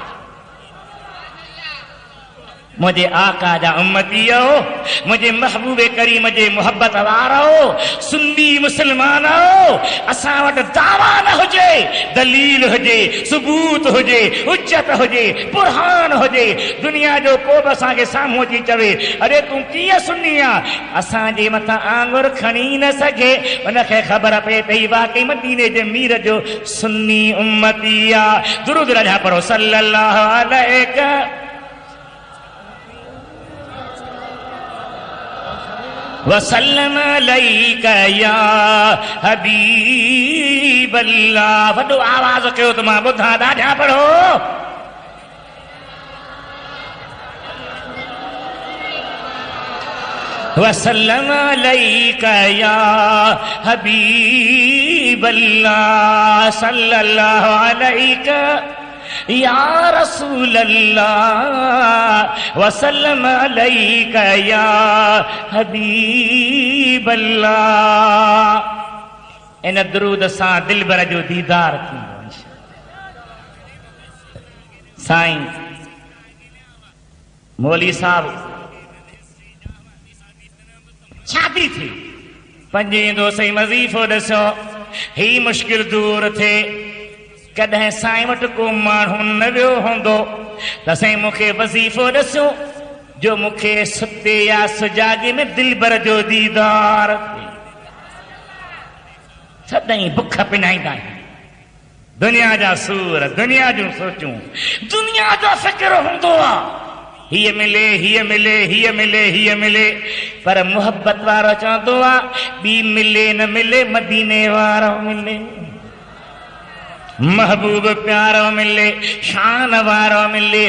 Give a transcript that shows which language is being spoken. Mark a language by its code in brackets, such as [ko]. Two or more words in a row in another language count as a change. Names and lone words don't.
[sd] मुझे आका जा उम्मतीयो, मुझे महबूब करीम जे मोहब्बत वारो सुन्नी मुसलमान, असां वटि दावा न हुजे, दलील हुजे, सबूत हुजे, हुज्जत हुजे, बुरहान हुजे, दुनिया जो को बि असांखे साम्हूं अची चवे अरे तूं कीअं सुन्नी आहे, असांजे मथां आंगुर खणी न सघे, उनखे ख़बर पए त ही वाकई मदीने जे मीर जो सुन्नी उम्मती आहे। दुरूद रजा पढ़ो [ar] صلى الله عليه وسلم عليك يا حبيب الله. [sd] वॾो आवाज़ कयो त मां ॿुधां, ॾाढा पढ़ो। [ar] وسلم عليك يا حبيب الله، صلى الله عليك يا رسول الله، وسلم عليك يا حبيب الله. [sd] इन दरूद सां दिलबर जो दीदार थींदो। साईं मौली साहब शादी थी पंजे दोस्त वज़ीफ़ो ॾिसो ही मुश्किल दूर थे कॾहिं साईं वटि को माण्हू न वियो हूंदो त साईं मूंखे वज़ीफ़ो ॾिसो जो मूंखे सुते या सुजाॻे में दिलबर जो दीदार थिए। सदाईं बुख पिनाईंदा आहियूं दुनिया जा सूर दुनिया जूं सोचूं दुनिया जो फ़िक्र हूंदो आहे हीअ मिले हीअ मिले हीअ मिले हीअ मिले पर मुहबत वारो चवंदो आहे ॿी मिले न मिले मदीने वारो मिले महबूब प्यारो मिले शान वारो मिले।